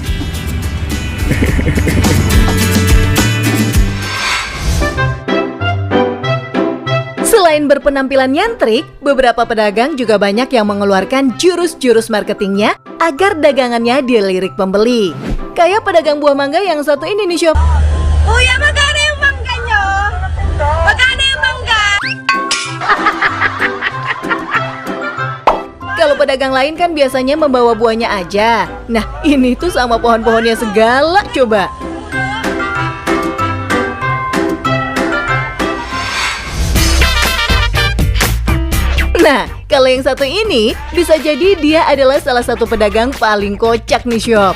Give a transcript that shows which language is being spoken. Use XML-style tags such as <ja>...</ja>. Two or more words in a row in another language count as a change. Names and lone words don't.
<id>Selain berpenampilan nyentrik, beberapa pedagang juga banyak yang mengeluarkan jurus-jurus marketingnya agar dagangannya dilirik pembeli. Kayak pedagang buah mangga yang satu ini nih Sob. Oh ya,</id> <tl>magkano yung mangga nyo? Magkano yung mangga?</tl> <id>Kalau pedagang lain kan biasanya membawa buahnya aja. Nah, ini tuh sama pohon-pohonnya segala coba. Nah, Kalau yang satu ini, bisa jadi dia adalah salah satu pedagang paling kocak nih Shop.</id>